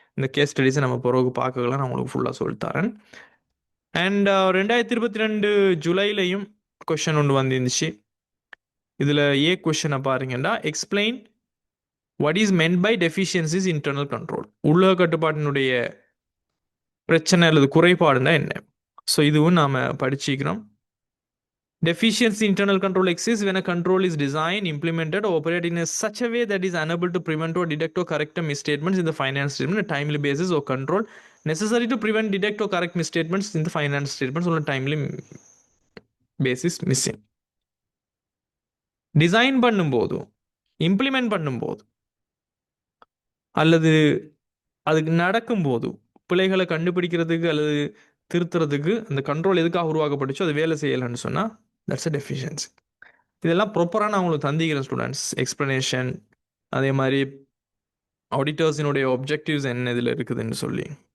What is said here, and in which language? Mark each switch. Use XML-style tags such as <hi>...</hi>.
<ta>இந்த கேஸ் ஸ்டடீஸை நம்ம பிறகு பார்க்கலாம், நான் உங்களுக்கு ஃபுல்லாக சொல்லித்தரேன். அண்ட் 2022 ஜூலைலையும் கொஷின் ஒன்று வந்துருந்துச்சு. இதில் ஏ கொஷனை பாருங்கன்னா,</ta> <en>Explain what is meant by deficiencies internal control.</en> <ta>உலக கட்டுப்பாட்டினுடைய பிரச்சனை அல்லது குறைபாடுனா என்ன. ஸோ இதுவும் நாம் படிச்சுக்கிறோம்.</ta> <en>Deficiency internal control exists when a control is designed, implemented, or operated in such a way that is unable to prevent or detect or correct misstatements in the finance statement on a timely basis, or control necessary to prevent, detect, or correct misstatements in the finance statements on a timely basis missing.</en> <ta>Design பண்ணும்போதும் implement பண்ணும்போது அல்லது அதுக்கு நடக்கும்போது பிழைகளை கண்டுபிடிக்கிறதுக்கு அல்லது திருத்துறதுக்கு அந்த control எதுக்காக உருவாக்கப்பட்டுச்சோ அது வேலை செய்யலைன்னு சொன்னால்</ta> <en>That's a deficiency.</en> <ta>இதெல்லாம் ப்ராப்பராக நான் உங்களுக்கு தந்திக்கிறேன் ஸ்டூடெண்ட்ஸ், எக்ஸ்ப்ளனேஷன், அதே மாதிரி ஆடிட்டர்ஸினுடைய ஒப்ஜெக்டிவ்ஸ் என்ன இதில் இருக்குதுன்னு சொல்லி.</ta>